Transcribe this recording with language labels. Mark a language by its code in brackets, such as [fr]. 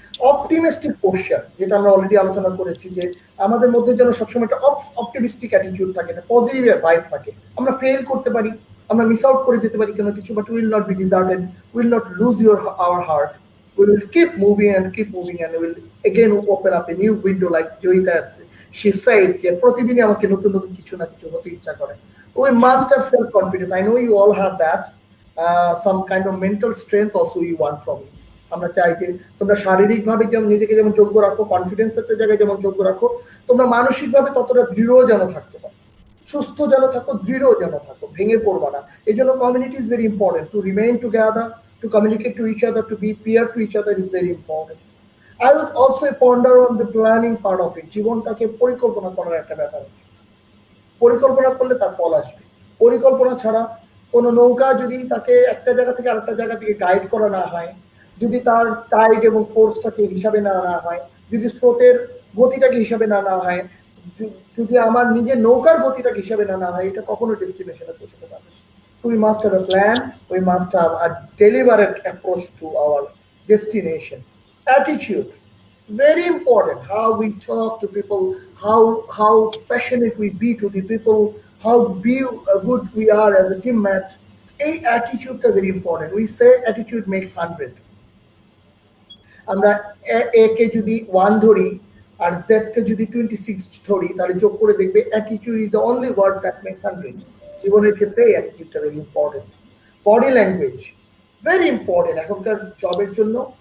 [bn] Optimistic posture, যেটা আমরা already আলোচনা করেছি, যে আমাদের মধ্যে যেন সবসময় একটা অপটিমিস্টিক অ্যাটিটিউড থাকে, একটা পজিটিভ ভাইব থাকে। আমরা ফেল করতে পারি, আমরা মিস আউট করে যেতে পারি কোনো কিছু, [en] but will not be deserted, will not lose our heart, we will keep moving and we'll again open up a new window, like Joyita she said, [bn] যে প্রতিদিনই আমাকে নতুন নতুন কিছু না কিছু হতে ইচ্ছা করে। [en] We must have self confidence. I know you all have that. Some kind of mental strength also you want from me. [bn] আমরা চাই যে তোমরা শারীরিকভাবে যেমন নিজেকে যেমন যোগ্য রাখো, কনফিডেন্সের জায়গায় যেমন যোগ্য রাখো, তোমরা মানসিকভাবে ততটা দৃঢ় যেন থাকতে পারো, সুস্থ যেন থাকো, দৃঢ় যেন থাকো, ভেঙে পড়বা না। এই জন্য [en] Community is very important, to remain together, to communicate to each other, to be peer to each other is very important. I would also ponder on the planning part of it. [bn] জীবনটাকে পরিকল্পনা করার একটা ব্যাপার আছে। পরিকল্পনা করলে তার ফল আসবে। পরিকল্পনা ছাড়া কোনো নৌকা যদি তাকে একটা জায়গা থেকে আরেকটা জায়গা থেকে গাইড করা না হয়, যদি তার টাইড এবং ফোর্সটাকে হিসাবে না হয়, যদি স্রোতের গতিটাকে হিসাবে না হয়, যদি আমার নিজের নৌকার গতিটাকে হিসাবে না হয়, এটা কখনো ডেস্টিনেশনে পৌঁছতে পারবে। [en] So we must have a plan, we must have a deliberate approach to our destination. Attitude, very important, how we talk to people, how passionate we be to the people, how good we are as a teammate. A attitude is very important. We say attitude makes 100. [bn] আমরা A কে যদি 1 ধরি আর Z কে যদি 26 ধরি, তাহলে যোগ করে দেখবে [en] attitude is the only word that makes 100. [bn] জীবনের ক্ষেত্রে অ্যাটিটিউডটা [en] Very important. [bn] Body language very important এখনকার জবের জন্য।